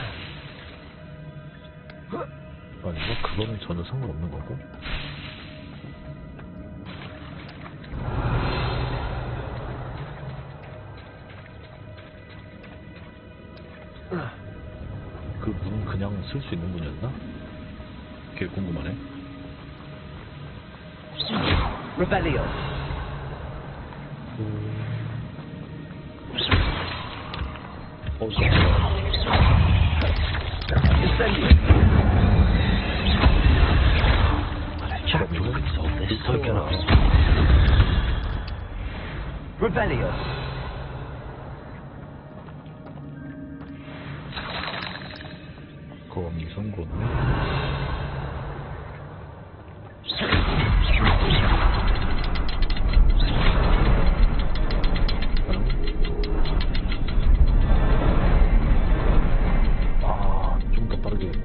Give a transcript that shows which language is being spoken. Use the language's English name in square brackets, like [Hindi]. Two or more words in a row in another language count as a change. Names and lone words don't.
[Korean] 아니면 그거는 전혀 상관없는 거고. 그 문은 그냥 쓸 수 있는 문이었나? 그게 궁금하네. Revelio. Incendio. [English] Jackdaw could solve this, so can I. [Korean] Revelio. 거미 성공. 좀 더 빠르게.